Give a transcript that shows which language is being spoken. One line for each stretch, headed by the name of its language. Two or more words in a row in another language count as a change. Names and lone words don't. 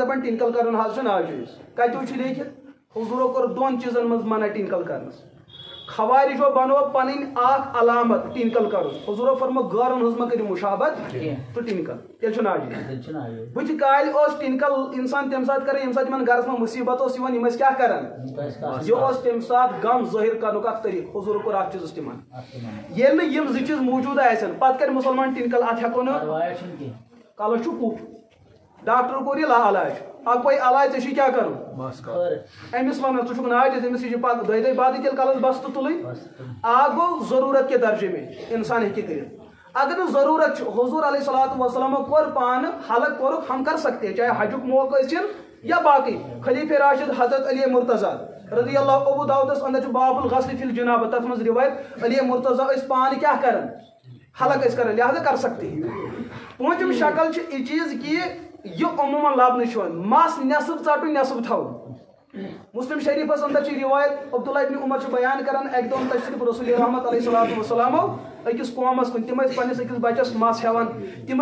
Kashmiri: دپان ٹِنکل کرن حظ چھ ناجائز کتو چھ لیکھِتھ حضورو کوٚر دۄن چیٖزن منٛز منع ٹِنکل کرنس خوارجو بنو پنٕنۍ اکھ علامت ٹِنکل کرُن حضورو فرمو غٲرن ہٕنٛز مہ کٔرِو مشابت تہٕ ٹِنکل تیٚلہِ چھُ ناجائز بٕتھِ کالہِ اوس ٹِنکل انسان تمہِ ساتہٕ کران ییٚمہِ ساتہٕ یِمن گرس منٛز مُصیبت اوس یِوان یِم ٲسۍ کیٛاہ کران یہِ اوس تمہِ ساتہٕ غم ظٲہِر کرنُک اکھ طریٖقہٕ حضورو کوٚر اتھ چیٖزس تِمن ییٚلہِ نہٕ یِم زٕ چیٖز موٗجوٗد آسن پتہٕ کرِ مُسلمان ٹِنکل اتھ ہٮ۪کو نہٕ کلس چھُ کُپھ ڈاکٹر کوٚر یہِ علاج اکوے علاج ژےٚ چھُے کیٛاہ کرُن أمِس ونان ژٕ چھُکھ ناجائز أمِس یہِ چھِ پتہٕ دۄیہِ دۄہہِ بعدٕے تیٚلہِ کلس بستہٕ تُلٕنۍ اکھ گوٚو ضروٗرت
Urdu: کہِ درجے میں
Kashmiri: انسان ہیٚکہِ کٔرِتھ اگر نہٕ ضروٗرت چھُ حضوٗر
Arabic: علیہ الصلوٰتُ
Kashmiri: وسلامو کوٚر پانہٕ حلق کوٚرُکھ
Urdu: ہم کر سکتے
Kashmiri: چاہے حجُک موقع ٲسِن یا باقٕے خلیفہ راشد حضرت علی مرتضیٰ
Arabic: رضی اللہ
Kashmiri: ابو داؤدس اندر چھُ
Arabic: باب الغسل فی الجنابہ
Kashmiri: تتھ منٛز روایت علی مرتضیٰ ٲسۍ پانہٕ کیٛاہ کران حلق ٲسۍ کران لہذا
Urdu: کر سکتے
Kashmiri: پوٗنٛژِم شکل چھِ یہِ چیٖز
Urdu: کہ یہ عموماً
Kashmiri: لبنہٕ چھُ یِوان مس نٮ۪صٕف ژٹُن نٮ۪صٕف تھاوُن مسلم شریفس اندر چھِ روایت عبداللہ ابن عمر چھُ بیان کران اکہِ دۄہ تشریف رسول رحمت
Arabic: علیہ الصلوٰتُ
Kashmiri: وسلامو أکِس قومس کُن تِم ٲسۍ پننس أکِس بچس مس ہٮ۪وان تِم